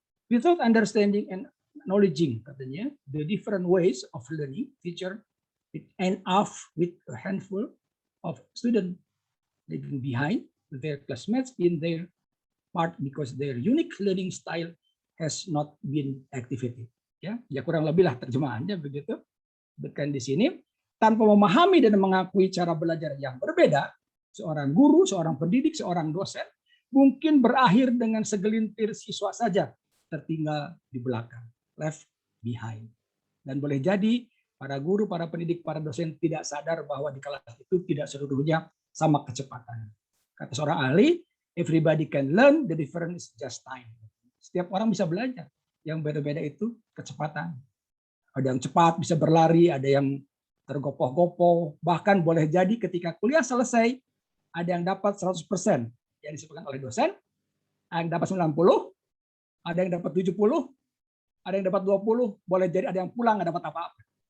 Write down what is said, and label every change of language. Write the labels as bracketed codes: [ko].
[en] Without understanding and acknowledging, [id] katanya, [en] the different ways of learning, teacher it end up with a handful of students leaving behind their classmates in their part because their unique learning style has not been activated. [id] Ya kurang lebih lah terjemahannya begitu. Bukan di sini tanpa memahami dan mengakui cara belajar yang berbeda, seorang guru, seorang pendidik, seorang dosen mungkin berakhir dengan segelintir siswa saja tertinggal di belakang, [en] left behind. [id] Dan boleh jadi para guru, para pendidik, para dosen tidak sadar bahwa di kelas itu tidak seluruhnya sama kecepatan. Kata seorang ahli, [en] everybody can learn, the difference is just time. [id] Setiap orang bisa belajar. Yang beda-beda itu kecepatan. Ada yang cepat bisa berlari, ada yang tergopoh-gopoh. Bahkan boleh jadi ketika kuliah selesai, ada yang dapat 100% yang disebutkan oleh dosen, ada yang dapat 90, ada yang dapat 70, ada yang dapat 20, boleh jadi ada yang pulang nggak dapat apa-apa.